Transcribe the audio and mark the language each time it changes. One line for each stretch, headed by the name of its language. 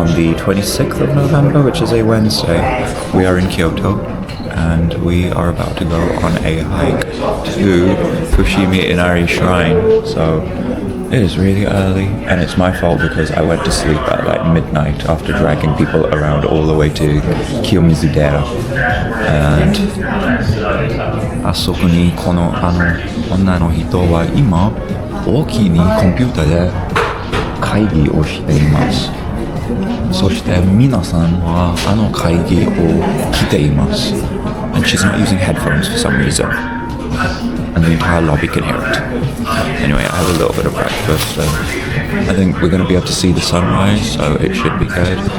English: on the 26th of November, which is a Wednesday. We are in Kyoto and we are about to go on a hike to Fushimi Inari Shrine. So it is really early and it's my fault because I went to sleep at like midnight after dragging people around all the way to Kiyomizudera.
Japanese: And あそこにこの女の人は今大きにコンピューターで会議をしています。そして皆さんは会議を聞いています。
English: And she's not using headphones for some reason. And the entire lobby can hear it. Anyway, I have a little bit of breakfast. I think we're going to be able to see the sunrise, so it should be good.